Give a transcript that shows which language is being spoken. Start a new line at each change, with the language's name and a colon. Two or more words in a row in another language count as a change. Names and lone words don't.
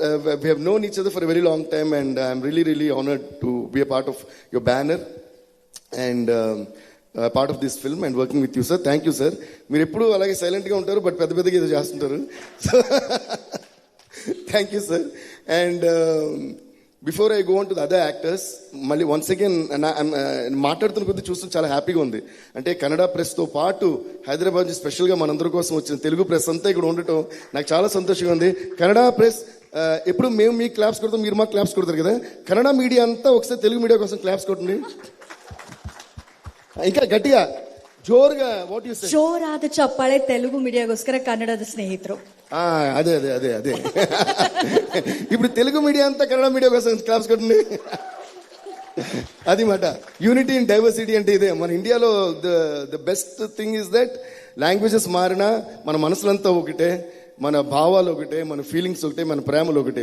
English: We have known each other for a very long time, and I'm really really honored to be a part of your banner and part of this film and working with you sir. Thank you sir.
Telugu: మీరు ఎప్పుడు అలాగే సైలెంట్గా ఉంటారు, బట్ పెద్ద పెద్దగా ఏదో చేస్తుంటారు.
English: So thank you sir. and before I go on to the other actors, మళ్ళీ once again
Telugu: మాట్లాడుతున్న కొద్దీ చూస్తూ చాలా హ్యాపీగా ఉంది. అంటే కన్నడ ప్రెస్తో పాటు హైదరాబాద్ నుంచి స్పెషల్గా మనందరి కోసం వచ్చిన తెలుగు ప్రెస్ అంతా ఇక్కడ ఉండటం నాకు చాలా సంతోషంగా ఉంది. కన్నడ ప్రెస్ ఎప్పుడు మేము మీకు క్లాప్స్ కొడతాం, మీరు మాకు క్లాప్స్ కొడతారు కదా. కన్నడ మీడియా అంతా ఒకసారి తెలుగు మీడియా కోసం క్లాప్స్ కొట్టండి ఇంకా గట్టిగా జోరుగా.
English: What you say?
Kannada: ಜೋರಾದ ಚಪ್ಪಾಳೆ తెలుగు మీడియాಗೋಸ್ಕರ ಕನ್ನಡದ ಸ್ನೇಹಿತರು.
Telugu: అదే అదే అదే అదే ఇప్పుడు తెలుగు మీడియా అంతా కన్నడ మీడియా కోసం క్లాప్స్ కొట్టండి. అది మాట
English: unity in diversity
Telugu: అంటే ఇదే. మన ఇండియాలో
English: the best thing is that languages
Telugu: మారినా మన మనసులంతా ఒకటే, మన భావాలు ఒకటే, మన ఫీలింగ్స్ ఒకటే, మన ప్రేమలు ఒకటే.